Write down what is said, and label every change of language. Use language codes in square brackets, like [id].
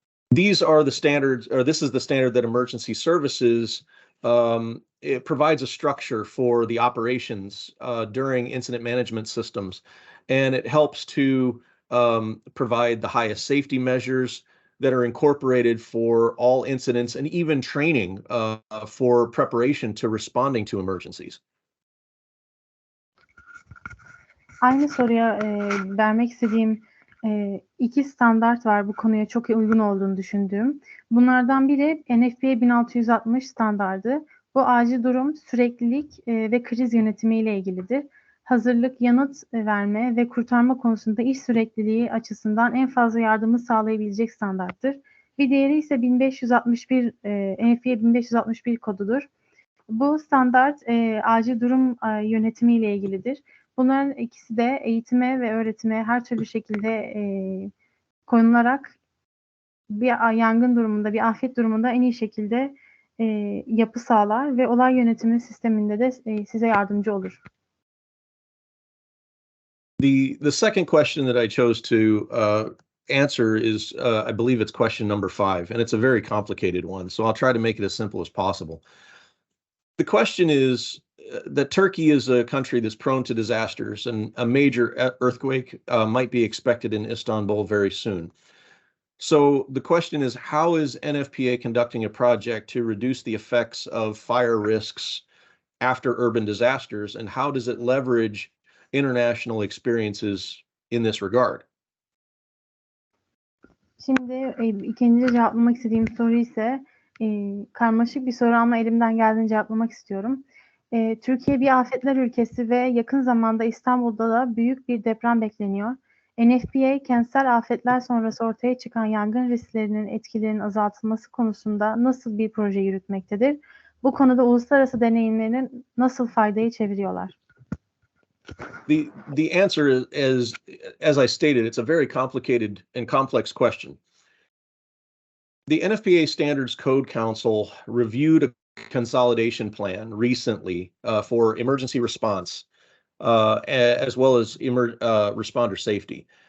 [en] These are the standards, or this is the standard that emergency services, it provides a structure for the operations during incident management systems, and it helps to provide the highest safety measures that are incorporated for all incidents and even training for preparation to responding to emergencies. [tr] Aynı soruya vermek istediğim iki standart var bu konuya çok uygun olduğunu düşündüğüm. Bunlardan biri NFPA 1660 standardı. Bu acil durum, süreklilik ve kriz yönetimi ile ilgilidir. Hazırlık, yanıt verme ve kurtarma konusunda iş sürekliliği açısından en fazla yardımı sağlayabilecek standarttır. Bir diğeri ise 1561 NFPA 1561 kodudur. Bu standart acil durum yönetimi ile ilgilidir. Bunların ikisi de eğitime ve öğretime her türlü şekilde konularak bir yangın durumunda, bir afet durumunda en iyi şekilde yapı sağlar ve olay yönetimi sisteminde de size yardımcı olur. [en] The second question that I chose to answer is, I believe it's question number 5, and it's a very complicated one, so I'll try to make it as simple as possible. The question is that Turkey is a country that's prone to disasters, and a major earthquake might be expected in Istanbul very soon. So the question is, how is NFPA conducting a project to reduce the effects of fire risks after urban disasters, and how does it leverage international experiences in this regard? [tr] Şimdi ikinci cevaplamak istediğim soru ise karmaşık bir soru ama elimden geldiğince cevaplamak istiyorum. Türkiye bir afetler ülkesi ve yakın zamanda İstanbul'da da büyük bir deprem bekleniyor. NFPA kentsel afetler sonrası ortaya çıkan yangın risklerinin etkilerinin azaltılması konusunda nasıl bir proje yürütmektedir? Bu konuda uluslararası deneyimlerin nasıl faydayı çeviriyorlar? [en] The answer is, as I stated, it's a very complicated and complex question. The NFPA Standards Code Council reviewed a consolidation plan recently for emergency response, as well as responder safety.